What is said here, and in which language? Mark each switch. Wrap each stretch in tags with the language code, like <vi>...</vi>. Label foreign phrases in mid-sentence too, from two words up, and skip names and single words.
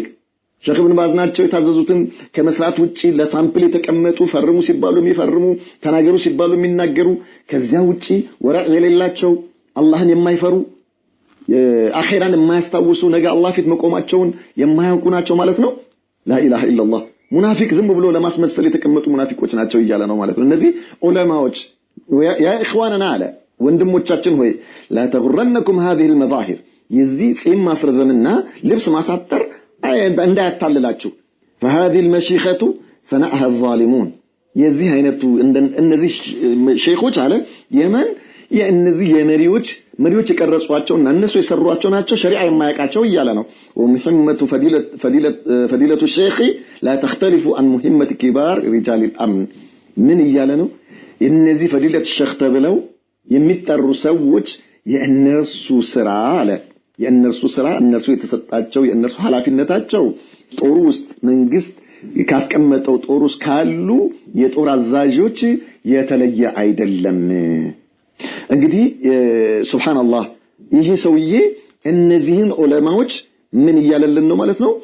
<am>ሼክ ኢብኑ ባዝ ናቸው የታዘዙትን ከመስራት ውጪ ለሳምፕል የተቀመጡ ፈርሙ ሲባሉ የሚፈርሙ ተናገሩ ሲባሉ የሚናገሩ ከዚያ ውጪ ወራዕ የሌላቸው አላህን የማይፈሩ አኺራን የማያስታውሱ ነገ አላህ ፊት መቆማቸውን የማያውቁ ናቸው ማለት ነው?</am> <ar>لا إله إلا الله</ar> <am>ሙናፊቅ ዝም ብሎ ለማስመሰል የተቀመጡ ሙናፊቆች ናቸው እያለ ነው ማለት ነው። እነዚህ ዑለማዎች</am> <ar>يا إخواننا</ar> <am>አለ ወንድሞቻችን ሆይ</am> <ar>لا تغرنكم هذه المظاهر</ar> <am>የዚህ ጺም ማስረዘምና ልብስ ማሳጠር እንዳያታልላችሁ</am> <ar>فهذه المشيخة صنعها الظالمون</ar> <am>የዚህ አይነቱ እነዚህ ሼኾች አለ የመን የእነዚህ መሪዎች የቀረጿቸውና እነሱ የሰሯቸው ናቸው ሸሪዓ የማያውቃቸው እያለ ነው።</am> <ar>ومهمة فضيلة الشيخ لا تختلف عن مهمة كبار رجال الأمن</ar> <am>ምን እያለ ነው? እነዚህ</am> <ar>فضيلة شيخ</ar> <am>ተብለው የሚጠሩ ሰዎች የእነርሱ ስራ አለ የእነርሱ ስራ እነርሱ የተሰጣቸው የእነርሱ ኃላፊነታቸው ጦር ውስጥ መንግስት ካስቀመጠው ጦር ውስጥ ካሉ የጦር አዛዦች የተለየ አይደለም። እንግዲህ ሱብሃንአላህ ይሄ ሰውዬ እነዚህን ዑለማዎች ምን እያለልን ነው ማለት ነው?</am>